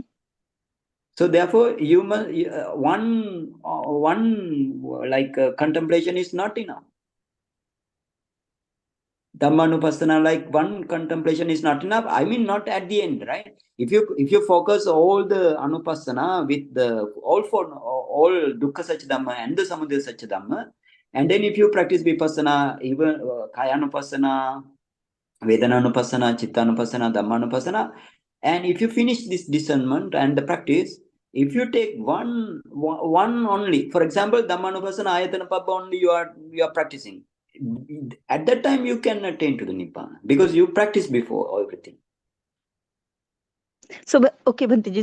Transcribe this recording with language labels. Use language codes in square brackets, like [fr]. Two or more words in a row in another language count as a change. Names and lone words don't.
[en] So therefore, you must one like contemplation is not enough. Dhammānupassanā, like one contemplation is not enough. I mean, not at the end, right? If you focus all the anupassana with the all [pi] dukkha satchidhamma [en] and the [pi] samudaya satchidhamma, [en] and then if you practice vipassana, even [pi] kayanupassana, vedananupassana, chittanupassana, dhammanupassana, [en] and if you finish this discernment and the practice, if you take one only, for example, [pi] Dhammānupassanā, āyatanapabbaṃ [en] only you are practicing, at that time you can attain to the Nibbana because you practice before everything. So, okay, Bhantiji.